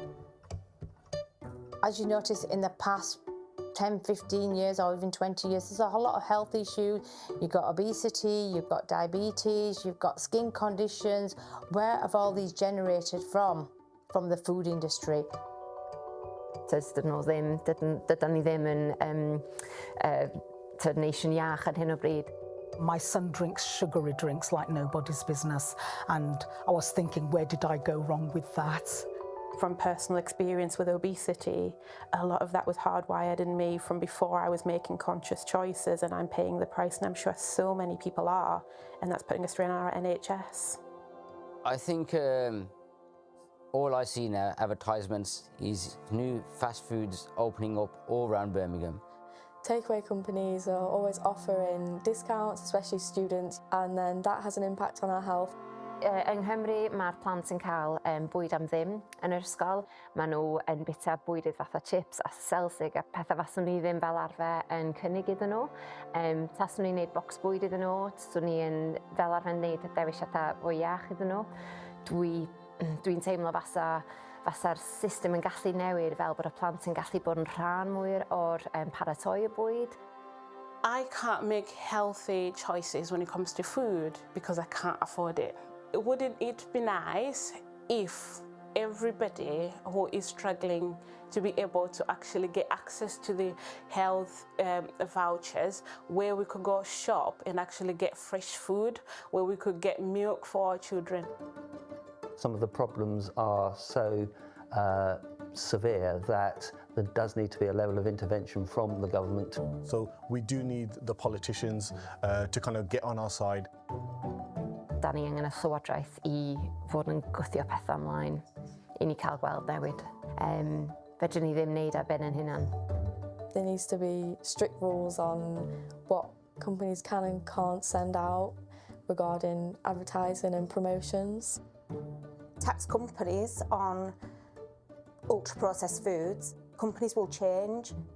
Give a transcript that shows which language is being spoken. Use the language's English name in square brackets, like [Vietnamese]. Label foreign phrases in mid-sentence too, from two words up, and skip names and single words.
[English] As you notice in the past 10, 15 years or even 20 years, there's a whole lot of health issues. You've got obesity, you've got diabetes, you've got skin conditions. Where have all these generated from? From the food industry. [Welsh] Dydyn nhw ddim, dydyn ni ddim yn nation iach ar hyn o bryd. [English] My son drinks sugary drinks like nobody's business, and I was thinking, where did I go wrong with that? From personal experience with obesity, a lot of that was hardwired in me from before I was making conscious choices, and I'm paying the price, and I'm sure so many people are, and that's putting a strain on our NHS. I think all I see now, advertisements, is new fast foods opening up all around Birmingham. Takeaway companies are always offering discounts, especially students, and then that has an impact on our health. [Welsh] Yng Nghymru, mae'r plant yn cael bwyd am ddim yn yr ysgol. Maen nhw yn bita bwydydd fatha chips a selsig a pethau faswn ni ddim fel arfer yn cynnig iddyn nhw. Taswn ni'n gwneud bocs bwyd iddyn nhw, taswn ni yn fel arfer yn gwneud dewisiadau fwy iach iddyn nhw. Dwi'n teimlo fasa'r system yn gallu newid fel bod y plant yn gallu bod yn rhan mwy o'r paratoi y bwyd. [English] I can't make healthy choices when it comes to food because I can't afford it. Wouldn't it be nice if everybody who is struggling to be able to actually get access to the health vouchers, where we could go shop and actually get fresh food, where we could get milk for our children? Some of the problems are so severe that there does need to be a level of intervention from the government. So we do need the politicians to kind of get on our side. [Welsh] Da ni angen y llywodraeth I fod yn gwthio pethau ymlaen I ni cael gweld newid. Fedrwn ni ddim wneud ar ben yn hunan. [English] There needs to be strict rules on what companies can and can't send out regarding advertising and promotions. Tax companies on ultra-processed foods. Companies will change.